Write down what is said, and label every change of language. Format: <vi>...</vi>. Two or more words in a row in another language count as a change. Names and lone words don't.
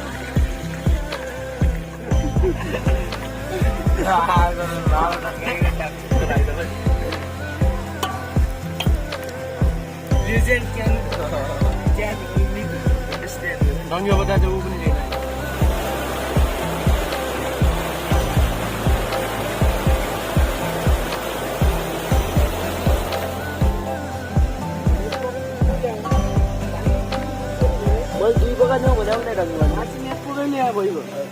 <ms>Legend kan, kan ini understand. Bangga betul tu pun ni.</ms> <ne>मैले दुई बगान जाउँ भने आउँदै ढङ्ग माछी पुरै ल्याए भयो</ne>